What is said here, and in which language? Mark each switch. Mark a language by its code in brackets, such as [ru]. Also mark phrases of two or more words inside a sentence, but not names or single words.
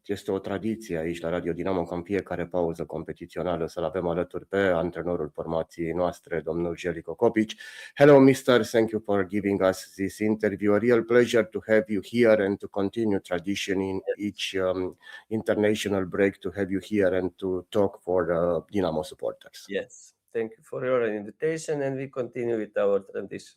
[ro] Este o tradiție aici la Radio Dinamo ca în fiecare pauză competițională să-l avem alături pe antrenorul formației noastre, domnul Zeljko Kopic. [en] Hello, Mr. Thank you for giving us this interview. A real pleasure to have you here and to continue tradition in each international break to have you here and to talk for Dinamo supporters. Yes, thank you for your invitation and we continue with our tradition.